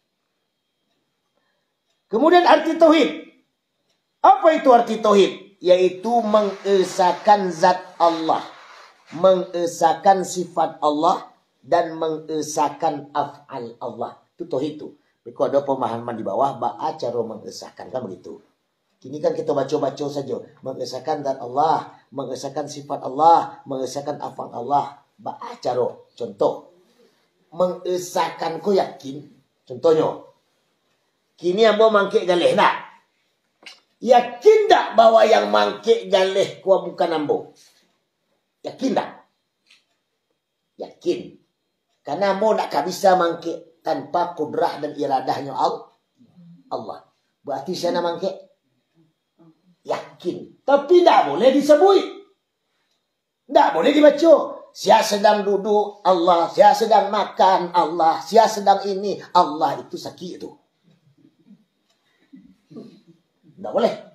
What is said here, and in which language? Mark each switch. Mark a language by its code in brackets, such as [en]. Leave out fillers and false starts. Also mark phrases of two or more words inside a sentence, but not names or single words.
[id] Kemudian arti tauhid. Apa itu arti tauhid? Yaitu mengesahkan zat Allah, mengesahkan sifat Allah, dan mengesahkan af'al Allah. Itu tauhid itu. Biko ada pemahaman di bawah [min] ba'a cara [id] mengesahkan kan begitu. Kini kan kita baca-baca saja, mengesahkan zat Allah, mengesahkan sifat Allah, mengesahkan afal Allah. [min] Ba'a cara contoh mengesahkan ko yakin. Contohnya kini ambo mangkik galih nak. Yakin tak bahwa yang mangkik galih kuah bukan ambo? [id] Yakin tak? Yakin. [min] Karena ambo tak bisa mangkik tanpa kudrah dan iradahnya Allah. [id] Berarti saya nak mangkik? Yakin. Tapi tak boleh disebut. Tak boleh dibaca. Saya sedang duduk Allah. Saya sedang makan Allah. Saya sedang ini Allah. Itu sakit itu. Tak boleh.